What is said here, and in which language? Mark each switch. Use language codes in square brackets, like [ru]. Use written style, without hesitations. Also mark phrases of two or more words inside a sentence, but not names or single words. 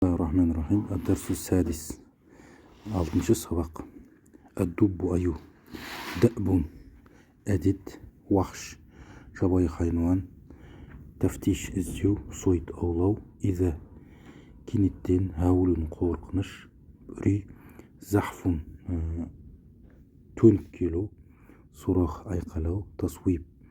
[ar] Bismillahirrahmanirrahim. الدرس السادس. 6. sabak. Ad-dubbu ayu. Da'bun. [kk] Әдет. Вахш. Жабайы хайуан. Тафтиш іздеу. Сойд аулау. Иза. Кенеттен. Хаулун қорқыныш. Үрей. Захфун. Төніп келу. Сұрақ айқалау. Тасуиб.